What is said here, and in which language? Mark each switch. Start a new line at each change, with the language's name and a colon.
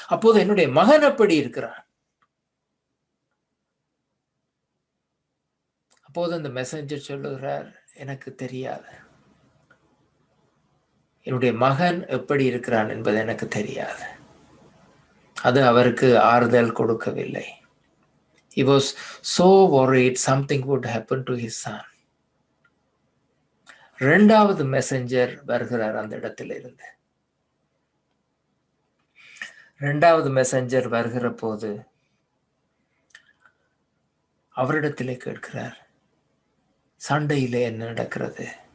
Tamil: அப்போது என்னுடைய மகன் எப்படி இருக்கிறான்? அப்போது அந்த மெசஞ்சர் சொல்லுகிறார், எனக்கு தெரியாது, என்னுடைய மகன் எப்படி இருக்கிறான் என்பது எனக்கு தெரியாது. அது அவருக்கு ஆறுதல் கொடுக்கவில்லை.
English: He was so worried something would happen to his son.
Tamil: இரண்டாவது மெசஞ்சர் வருகிறார் அந்த இடத்திலிருந்து. இரண்டாவது மெசஞ்சர் வருகிற போது அவரிடத்திலே கேட்கிறார், சண்டையிலே என்ன நடக்கிறது?